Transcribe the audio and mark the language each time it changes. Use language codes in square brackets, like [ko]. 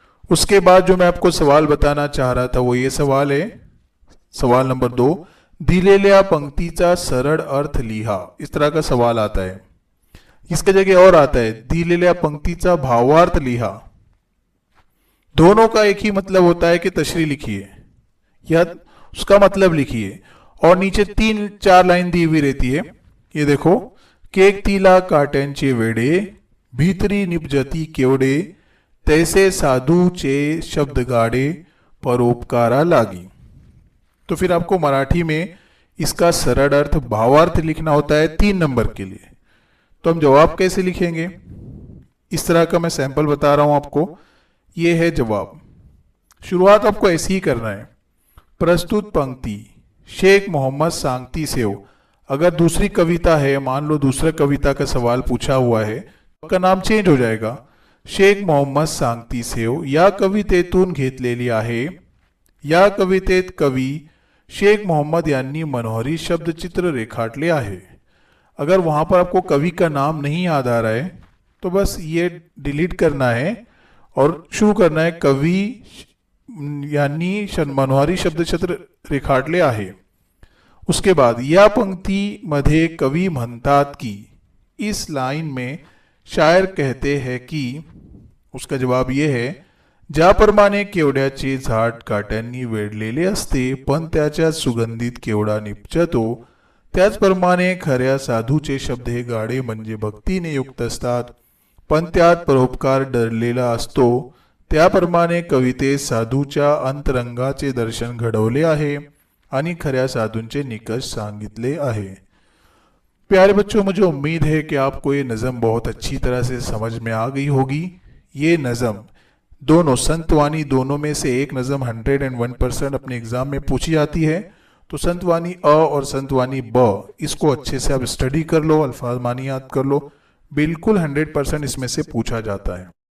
[hi] उसके बाद जो मैं आपको सवाल बताना चाह रहा था वो ये सवाल है, सवाल नंबर 2, [mr] दिलेल्या पंक्तीचा सरळ अर्थ लिहा। [hi] इस तरह का सवाल आता है। इसके जगह और आता है [mr] दिलेल्या पंक्तीचा भावार्थ लिहा। [hi] दोनों का एक ही मतलब होता है कि तशरीह लिखिए या उसका मतलब लिखिए, और नीचे 3-4 लाइन दी हुई रहती है। [mr] ये देखो, केक तिला काट्यांचे वेडे, भीतरी निपजती केवडे, तैसे साधूचे शब्द गाडे, परोपकारा लागी। [hi] तो फिर आपको मराठी में इसका सरल अर्थ भावार्थ लिखना होता है 3 नंबर के लिए। तो हम जवाब कैसे लिखेंगे, इस तरह का मैं सैंपल बता रहा हूं आपको। ये है जवाब। शुरुआत आपको ऐसे ही करना है, प्रस्तुत पंक्ति शेख मोहम्मद सांगती से हो। अगर दूसरी कविता है, मान लो दूसरा कविता का सवाल पूछा हुआ है, का नाम चेंज हो जाएगा, शेख मोहम्मद सांगती से हो [mr] या कवितेतून घेतलेली आहे, या कवितेत कवी शेख मोहम्मद यांनी मनोहरी शब्दचित्र रेखाटले आहे। [hi] अगर वहां पर आपको कवि का नाम नहीं याद आ रहा है तो बस ये डिलीट करना है और शुरू करना है [mr] कवी यांनी मनोहरी शब्दचित्र रेखाटले आहे। [hi] उसके बाद [mr] या पंक्ति मध्ये कवी म्हणतात की, [hi] इस लाइन में शायर कहते हैं कि, उसका जवाब यह है, [mr] ज्याप्रमाणे केवड्याचे झाड काट्यांनी वेढलेले असते पण त्याच्या सुगंधित केवडा निपजतो, त्याचप्रमाणे खऱ्या साधूचे शब्द हे गाढे म्हणजे भक्तीने युक्त असतात पण त्यात परोपकार दडलेला असतो। त्याप्रमाणे कवितेत साधूच्या अंतरंगाचे दर्शन घडवले आहे आणि खऱ्या साधूंचे निकष सांगितले आहे। [hi] प्यारे बच्चों, मुझे उम्मीद है कि आपको ये नज़म बहुत अच्छी तरह से समझ में आ गई होगी। ये नज़म दोनों संतवानी, दोनों में से एक नज़म 101% अपने एग्जाम में पूछी जाती है। तो संतवानी अ और संतवानी ब, इसको अच्छे से आप स्टडी कर लो, अल्फाज मानी याद कर लो, बिल्कुल 100% इसमें से पूछा जाता है।